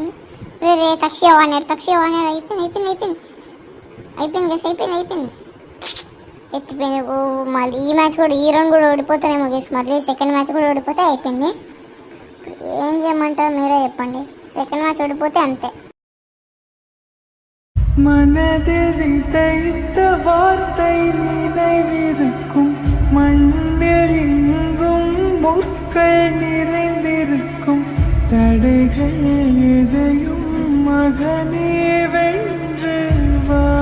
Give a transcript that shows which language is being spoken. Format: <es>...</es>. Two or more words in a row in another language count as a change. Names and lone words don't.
<te>రే తక్షి వాడినాడు. అయిపోయింది గేస్. ఎత్తిపోయింది. మళ్ళీ ఈ మ్యాచ్ కూడా, ఈ రౌండ్ కూడా ఓడిపోతానేమో గేస్. మళ్ళీ</te> <en>second match</en> <te>కూడా ఓడిపోతే అయిపోయింది. ఏం చేయమంటారు మీరే చెప్పండి.</te> <en>second match</en> <te>ఓడిపోతే అంతే.</te> <ta>மனது விதைத்த வார்த்தை நினைவிருக்கும், மண்ணில் எங்கும் முற்கள் நிறைந்திருக்கும், தடைகள் எதையும் மகனே வென்று வா,</ta>